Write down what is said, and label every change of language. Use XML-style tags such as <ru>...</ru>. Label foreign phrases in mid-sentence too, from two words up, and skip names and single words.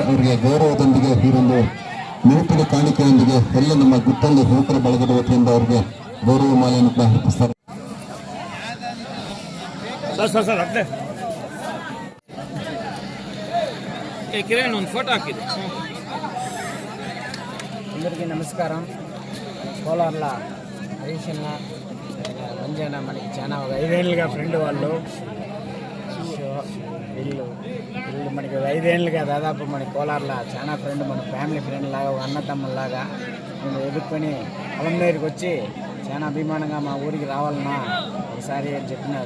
<kn>ಅವರಿಗೆ ಗೌರವದೊಂದಿಗೆ ಈ ಒಂದು ನೂತನ ಕಾಣಿಕೆಯೊಂದಿಗೆ ಎಲ್ಲ ನಮ್ಮ ಗುತ್ತಳ್ಳಿ ಯುವಕರ ಬಳಗದ ವತಿಯಿಂದ ಅವರಿಗೆ ಗೌರವ ಮಾಲೆಯನ್ನು ಕೂಡ ಅರ್ಪಿಸ್ತಾರೆ. ಒಂದು ಫೋಟೋ ಹಾಕಿದೆ.</kn> <te>అందరికీ నమస్కారం. కోలార్ల హరీష్ అన్న మంజన్న మనకి చాలా 5 ఏళ్ళుగా ఫ్రెండ్ వాళ్ళు. వీళ్ళు మనకి 5 ఏళ్ళుగా దాదాపు మన కోలార్ల చాలా ఫ్రెండ్, మన</te> <en>family friend</en> <te>లాగా, ఒక అన్నతమ్ముల్లాగా నేను ఎదుర్కొని పొలం దగ్గరికి వచ్చి చాలా అభిమానంగా మా ఊరికి రావాలన్నా ఒకసారి అని చెప్పినారు.</te>